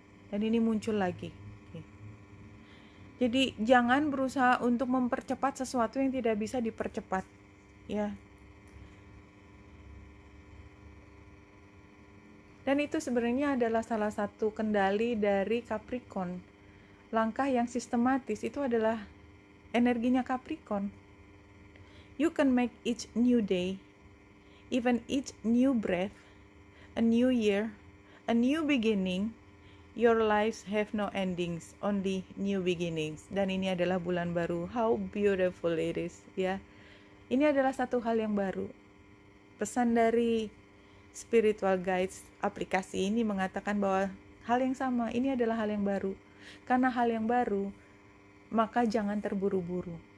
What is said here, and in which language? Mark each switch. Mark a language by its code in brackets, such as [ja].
[id] Dan ini muncul lagi. Jadi jangan berusaha untuk mempercepat sesuatu yang tidak bisa dipercepat, ya. Dan itu sebenarnya adalah salah satu kendali dari Capricorn. Langkah yang sistematis itu adalah energinya Capricorn. [en] You can make each new day, even each new breath, a new year, a new beginning. Your lives have no endings, only new beginnings. [id] Dan ini adalah bulan baru. [en] How beautiful it is, [id] ya. Ini adalah satu hal yang baru. Pesan dari Spiritual Guides aplikasi ini mengatakan bahwa hal yang sama, ini adalah hal yang baru. Karena hal yang baru, maka jangan terburu-buru.